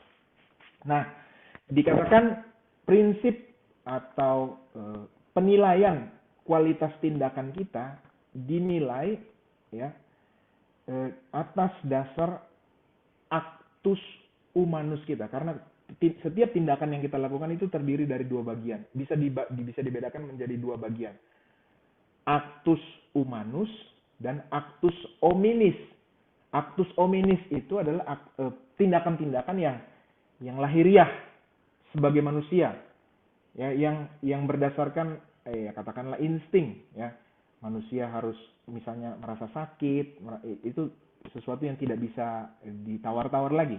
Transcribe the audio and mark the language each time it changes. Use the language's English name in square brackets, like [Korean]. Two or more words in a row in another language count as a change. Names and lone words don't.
[Indonesian] Nah, dikatakan prinsip atau penilaian kualitas tindakan kita dinilai ya atas dasar [Latin] actus humanus [Indonesian] kita, karena setiap tindakan yang kita lakukan itu terdiri dari dua bagian. Bisa dibedakan menjadi dua bagian. [Latin] Actus humanus dan actus hominis. Actus hominis [Indonesian] itu adalah tindakan-tindakan yang lahiriah sebagai manusia, ya, yang berdasarkan katakanlah insting, ya. Manusia harus misalnya merasa sakit, itu sesuatu yang tidak bisa ditawar-tawar lagi.